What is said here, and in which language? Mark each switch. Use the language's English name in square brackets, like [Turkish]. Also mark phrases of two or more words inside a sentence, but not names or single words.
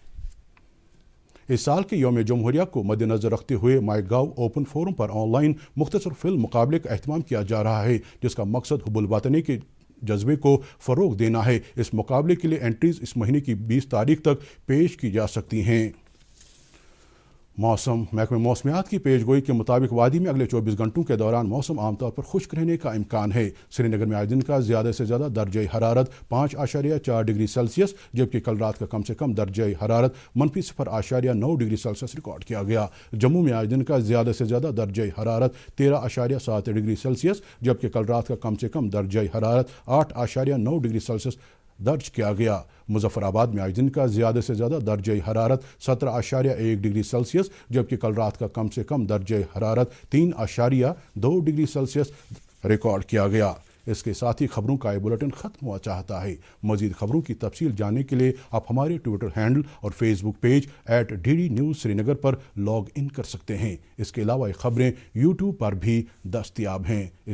[Urdu] اس سال کے یوم جمہوریہ کو مد نظر رکھتے ہوئے مائی گاؤ اوپن فورم پر آن لائن مختصر فلم مقابلے کا اہتمام کیا جا رہا ہے، جس کا مقصد حب الوطنی کے جذبے کو فروغ دینا ہے۔ اس مقابلے کے لیے انٹریز اس مہینے کی 20 تاریخ تک پیش کی جا سکتی ہیں۔ موسم محکمہ موسمیات کی پیش گوئی کے مطابق وادی میں اگلے 24 گھنٹوں کے دوران موسم عام طور پر خشک رہنے کا امکان ہے۔ سری نگر میں آج دن کا زیادہ سے زیادہ درجہ حرارت 5.4 [English] degree Celsius, [Urdu] جبکہ کل رات کا کم سے کم درجہ حرارت -0.9 [English] degree Celsius [Urdu] ریکارڈ کیا گیا۔ جموں میں آج دن کا زیادہ سے زیادہ درجہ حرارت 13.7 [English] degree Celsius, [Urdu] جبکہ کل رات کا کم سے کم درجہ حرارت 8.9 [English] degree Celsius [Urdu] درج کیا گیا۔ مظفر آباد میں آج دن کا زیادہ سے زیادہ درجہ حرارت 17.1 [English] degree Celsius, [Urdu] جبکہ کل رات کا کم سے کم درجہ حرارت 3.2 [English] degree Celsius [Urdu] ریکارڈ کیا گیا۔ اس کے ساتھ ہی خبروں کا یہ بلیٹن ختم ہوا چاہتا ہے۔ مزید خبروں کی تفصیل جاننے کے لیے آپ ہمارے [English] Twitter handle [Urdu] اور [English] Facebook page [Urdu] @DD News سری نگر پر [English] log in [Urdu] کر سکتے ہیں۔ اس کے علاوہ یہ خبریں YouTube پر بھی دستیاب ہیں۔